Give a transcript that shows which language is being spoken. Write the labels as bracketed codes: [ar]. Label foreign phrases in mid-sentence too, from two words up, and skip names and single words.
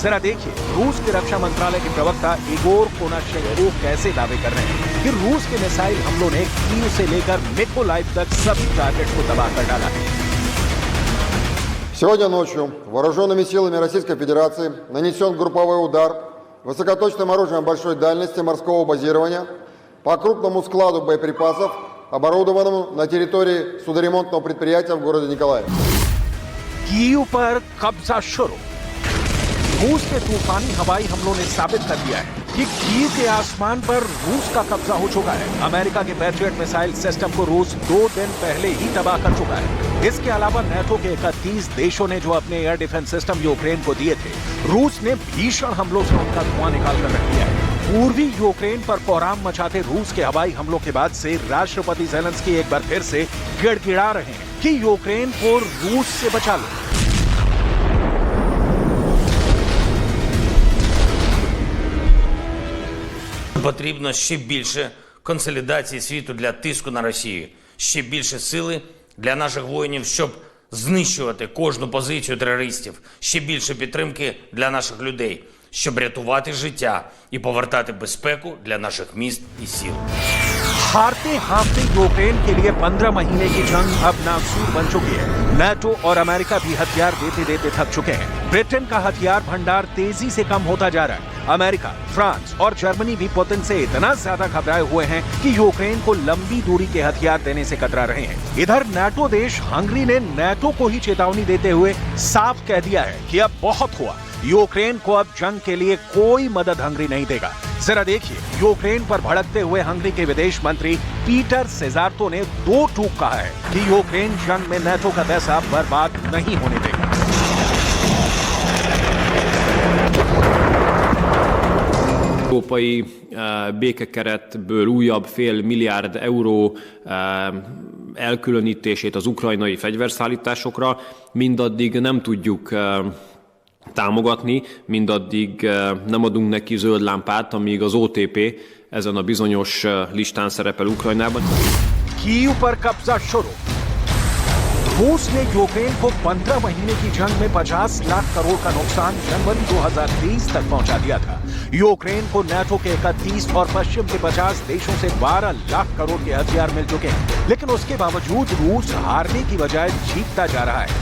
[hi] जरा देखिए, रूस के रक्षा मंत्रालय के प्रवक्ता इगोर कोनाशेंको कैसे दावे कर रहे हैं कि रूस के मिसाइल हमलों ने कीव से लेकर मिकोलाइव तक सभी टारगेट को तबाह कर डाला है। [ru] Сегодня ночью вооруженными силами Российской Федерации нанесен групповой удар высокоточным оружием большой дальности морского базирования по крупному складу боеприпасов, оборудованному на территории судоремонтного предприятия в городе Николаев. [hi] कीव पर कब्जा शुरू। रूस के तूफानी हवाई हमलों ने साबित कर दिया है कि कीव के आसमान पर रूस का कब्जा हो चुका है। अमेरिका के पैट्रियट [en] missile system [hi] को रूस 2 दिन पहले ही तबाह कर चुका है। इसके अलावा नाटो के 31 देशों ने जो अपने [en] air defense system [hi] यूक्रेन को दिए थे, रूस ने भीषण हमलों से उनका धुआं निकाल कर रख दिया है। पूर्वी यूक्रेन पर कोहराम मचाते रूस के हवाई हमलों के बाद से राष्ट्रपति ज़ेलेंस्की एक बार फिर से गिड़गिड़ा रहे हैं कि यूक्रेन को रूस से बचा लो। [uk] Потрібно ще більше консолідації світу для тиску на Росію, ще більше сили для наших воїнів, щоб знищувати кожну позицію терористів, ще більше підтримки для наших людей, щоб рятувати життя і повертати безпеку для наших міст і сіл. [hi] हारते हारते यूक्रेन के लिए 15 महीने की जंग अब नासूर बन चुकी है। नाटो और अमेरिका भी हथियार देते देते थक चुके हैं। ब्रिटेन का हथियार भंडार तेजी से कम होता जा रहा है। अमेरिका, फ्रांस और जर्मनी भी पुतिन से इतना ज्यादा घबराए हुए हैं कि यूक्रेन को लंबी दूरी के हथियार देने से कतरा रहे हैं। इधर नाटो देश हंगरी ने नाटो को ही चेतावनी देते हुए साफ कह दिया है कि अब बहुत हुआ, यूक्रेन को अब जंग के लिए कोई मदद हंगरी नहीं देगा। जरा देखिए, यूक्रेन पर भड़कते हुए हंगरी के विदेश मंत्री पीटर सेजार्तो ने 2 टूक कहा है कि यूक्रेन जंग में नाटो का पैसा बर्बाद नहीं होने देगा। [hu] Európai békekeretből újabb $500 milliárd elkülönítését az ukrajnai fegyverszállításokra mindaddig nem tudjuk támogatni, mindaddig nem adunk neki zöld lámpát, amíg az OTP ezen a bizonyos listán szerepel Ukrajnában. [hi] कीव पर कब्जा शुरू। रूस ने यूक्रेन को 15 महीने की जंग में 50 लाख करोड़ का नुकसान जनवरी 2023 तक पहुंचा दिया था। यूक्रेन को नाटो के 31 और पश्चिम के 50 देशों से 12 लाख करोड़ के हथियार मिल चुके हैं, लेकिन उसके बावजूद रूस हारने की बजाय जीतता जा रहा है।